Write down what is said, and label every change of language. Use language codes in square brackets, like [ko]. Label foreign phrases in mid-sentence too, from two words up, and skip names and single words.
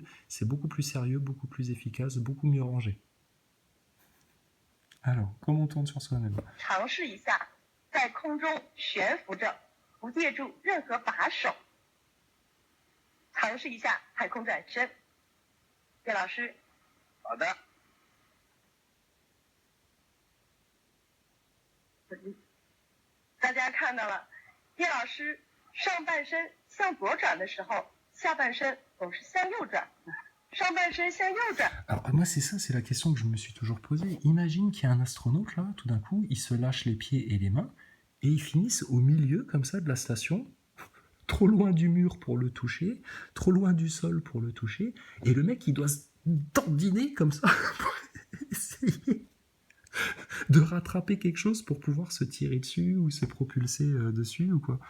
[fr] C'est beaucoup plus sérieux, beaucoup plus efficace, beaucoup mieux rangé. Alors, comment on tourne sur soi-même? [zh] 尝试一下，在空中悬浮着，不借助任何把手。尝试一下太空转身。叶老师。好的。大家看到了，叶老师上半身向左转的时候，下半身总是向右转。 [fr] Alors moi c'est ça, c'est la question que je me suis toujours posée. Imagine qu'il y a un astronaute là, tout d'un coup, il se lâche les pieds et les mains, et ils finissent au milieu comme ça de la station, trop loin du mur pour le toucher, trop loin du sol pour le toucher, et le mec il doit se dandiner comme ça pour essayer de rattraper quelque chose pour pouvoir se tirer dessus ou se propulser dessus ou quoi.